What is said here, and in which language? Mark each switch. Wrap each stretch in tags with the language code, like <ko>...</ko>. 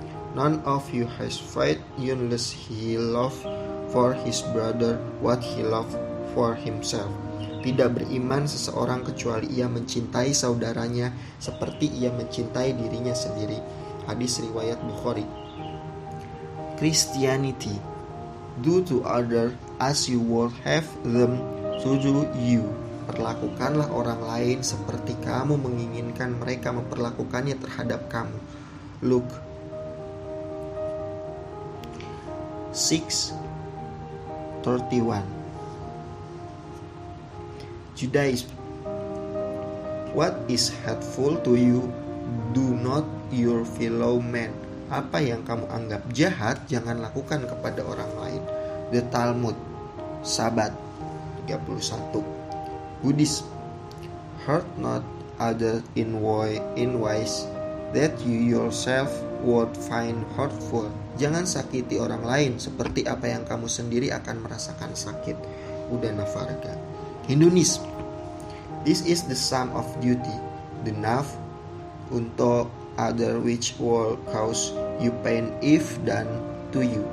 <en>None of you has faith unless he love for his brother what he love for himself.</en> <id>Tidak beriman seseorang kecuali ia mencintai saudaranya seperti ia mencintai dirinya sendiri. Hadis riwayat Bukhari. Christianity.</id> <en>Do to others as you would have them to do you.</en> <id>Perlakukanlah orang lain seperti kamu menginginkan mereka memperlakukannya terhadap kamu.</id> <en>Luke 6:31. Judaism. What is hateful to you, do not your fellow man.</en> <id>Apa yang kamu anggap jahat, jangan lakukan kepada orang lain.</id> <en>The Talmud, Sabat 31. Buddhism. Hurt not other in ways that you yourself would find hurtful.</en> <id>Jangan sakiti orang lain seperti apa yang kamu sendiri akan merasakan sakit.</id> <en>Udana Varga. Hinduism. This is the sum of duty, the naf untuk other which will cause you pain if done to you.</en>